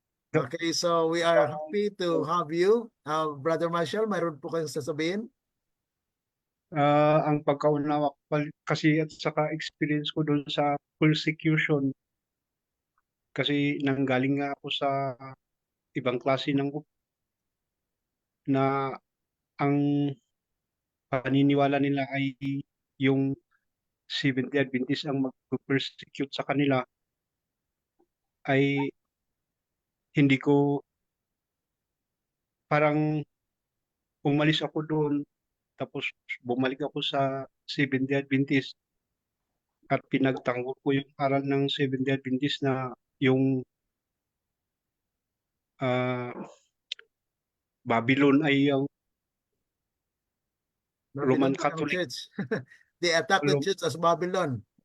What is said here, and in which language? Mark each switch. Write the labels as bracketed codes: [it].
[en] Okay, so we are happy to have you. [tl] Brother Marshall, mayroon po kayong sasabihin? Ang pagkaunawa ko kasi at saka experience ko doon sa persecution kasi nanggaling nga ako sa ibang klase ng na ang paniniwala nila ay yung Seventh-day Adventist ang mag-persecute sa kanila ay hindi ko parang umalis ako doon tapos bumalik ako sa Seventh-day Adventist at pinagtanggol ko yung aral ng Seventh-day Adventist na yung Babylon ay yung Roman Catholic. [en] Church. They attack the church as Babylon.